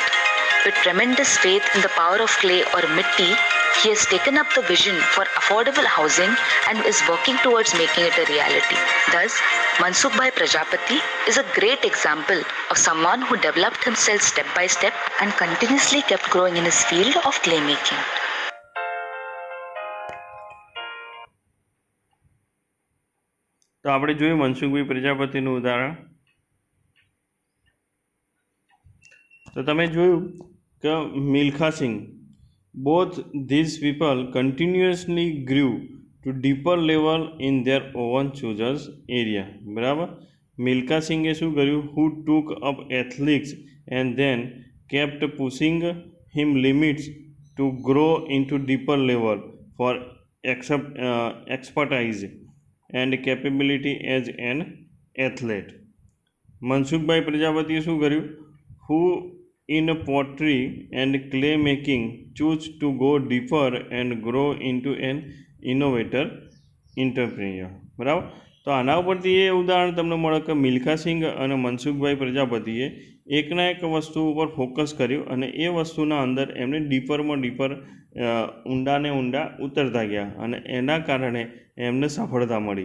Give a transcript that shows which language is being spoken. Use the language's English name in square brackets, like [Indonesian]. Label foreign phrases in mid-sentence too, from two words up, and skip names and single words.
[English] With tremendous faith in the power of clay or mitti, he has taken up the vision for affordable housing and is working towards making it a reality. Thus, Mansukh Prajapati is a great example of someone who developed himself step by step and continuously kept growing in his field of clay making. [Gujarati] તો આપણે જોયું મનસુખભાઈ પ્રજાપતિનું ઉદાહરણ. તો તમે જોયું કે મિલ્ખા સિંહ, [English] both these people continuously grew to deeper level in their own chosen area. [Gujarati] બરાબર. મિલ્ખા સિંઘે શું કર્યું? [English] who took up athletics and then kept pushing him limits to grow into deeper level for expertise and capability as an athlete. [Gujarati] મનસુખભાઈ પ્રજાપતિએ શું કર્યું? [English] who in pottery and clay making choose to go deeper and grow into an innovator entrepreneur. [Gujarati] બરાબર. તો આના ઉપરથી એ ઉદાહરણ તમને મળે કે મિલ્ખા સિંઘ અને મનસુખભાઈ પ્રજાપતિએ એકના એક વસ્તુ ઉપર ફોકસ કર્યું અને એ વસ્તુના અંદર એમને ડીપરમાં ડીપર ઊંડાને ઊંડા ઉતરતા ગયા અને એના કારણે એમને સફળતા મળી.